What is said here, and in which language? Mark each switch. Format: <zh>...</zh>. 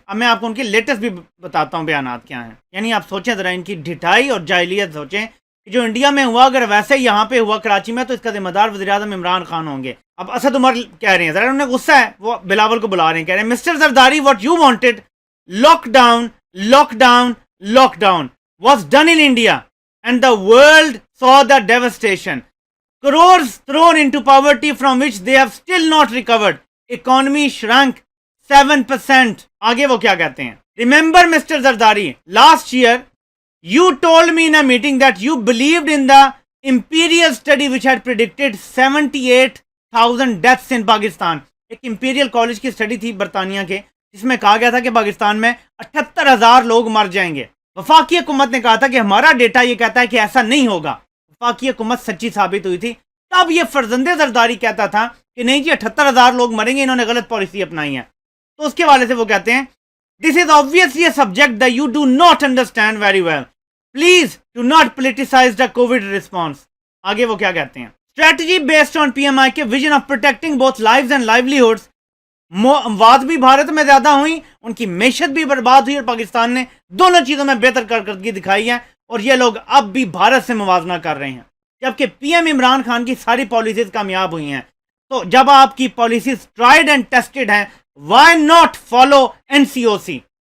<ur>اب میں آپ کو ان کی لیٹسٹ بھی بتاتا ہوں بیانات کیا ہیں. یعنی آپ سوچیں ذرا, ان کی ڈھٹائی اور جاہلیت سوچیں کہ جو انڈیا میں ہوا اگر ویسے یہاں پہ ہوا کراچی میں تو اس کا ذمہ دار وزیر اعظم عمران خان ہوں گے. اب اسد عمر کہہ رہے ہیں,</ur> <en>ذرا انہیں غصہ ہے, وہ بلاول کو بلا رہے ہیں, کہہ رہے ہیں mister Zardari what you wanted, lockdown lockdown lockdown was done in India and the world saw the devastation. Crores thrown into poverty from which they have still not recovered. Economy shrank 7%.</en> <ur>آگے وہ کیا کہتے ہیں.</ur> <en>Remember Mr. Zardari, last year you told me in a meeting that you believed in the imperial study which had predicted 78,000 deaths in Pakistan.</en> <ur>ایک imperial college کی study تھی برطانیہ کے جس میں کہا گیا تھا کہ پاکستان میں 78,000 لوگ مر جائیں گے. وفاقی حکومت نے کہا تھا کہ ہمارا ڈیٹا یہ کہتا ہے کہ ایسا نہیں ہوگا. وفاقی حکومت سچی ثابت ہوئی تھی. تب یہ فرزند زرداری کہتا تھا کہ نہیں جی 78,000 لوگ مریں گے, انہوں نے غلط پالیسی اپنائی ہے. تو اس کے والے سے وہ کہتے ہیں</ur> <en>This is obviously a subject that you do not understand very well. Please do not politicize the COVID response.</en> <ur>آگے وہ کیا کہتے ہیں.</ur> <en>Strategy based on PMI کے vision of protecting both lives and livelihoods.</en> <ur>اموات بھی بھارت میں زیادہ ہوئیں, ان کی معیشت بھی برباد ہوئی, اور پاکستان نے دونوں چیزوں میں بہتر کارکردگی دکھائی ہے اور یہ لوگ اب بھی بھارت سے موازنہ کر رہے ہیں. جبکہ PM عمران خان کی ساری پالیسیز کامیاب ہوئی ہیں. تو جب آپ کی پالیسیز</ur> <en>tried and tested</en> <ur>ہیں,</ur> <en>Why not follow NCOC.</en>